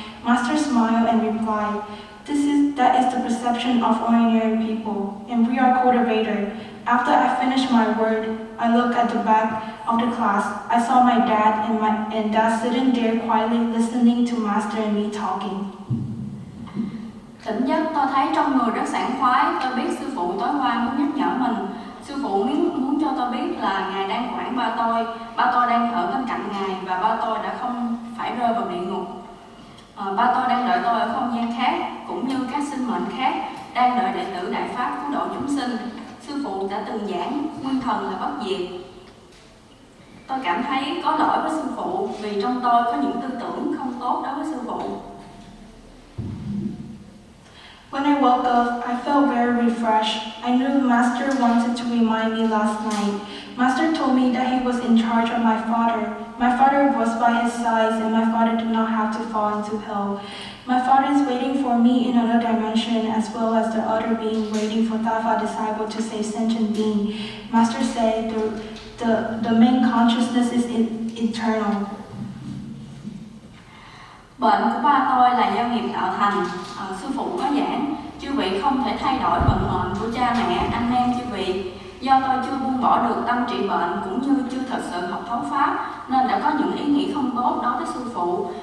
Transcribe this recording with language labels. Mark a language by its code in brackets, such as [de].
[en] Master smiled and replied, that is the perception of ordinary people, and we are cultivators. After I finished my word, I looked at the back of the class. I saw my dad and dad sitting there quietly listening to Master and me talking. [vi] Tỉnh giấc, tôi thấy trong người rất sảng khoái. Tôi biết sư phụ tối qua muốn nhắc nhở mình. Sư phụ muốn cho tôi biết là Ngài đang quản ba tôi. Ba tôi đang ở bên cạnh Ngài và ba tôi đã không phải rơi vào địa ngục. Ba tôi đang đợi tôi ở không gian khác, cũng như các sinh mệnh khác đang đợi đệ tử Đại Pháp cứu độ chúng sinh. Sư phụ đã từng giảng nguyên thần là bất diệt. Tôi cảm thấy có lỗi với sư phụ vì trong tôi có những tư tưởng không tốt đối với sư phụ. [en] When I woke up, I felt very refreshed. I knew Master wanted to remind me last night. Master told me that he was in charge of my father. My father was by his side and my father did not have to fall into hell. My father is waiting for me in another dimension as well as the other being waiting for Tafa disciple to save sentient being. Master said the main consciousness is eternal. [vi] Bệnh của ba tôi là do nghiệp tạo thành. Sư phụ có giảng, chư vị không thể thay đổi vận mệnh của cha mẹ, anh em chư vị. Do tôi chưa buông bỏ được tâm trị bệnh cũng như chưa thật sự học thấu pháp nên đã có những ý nghĩ không tốt đối với sư phụ.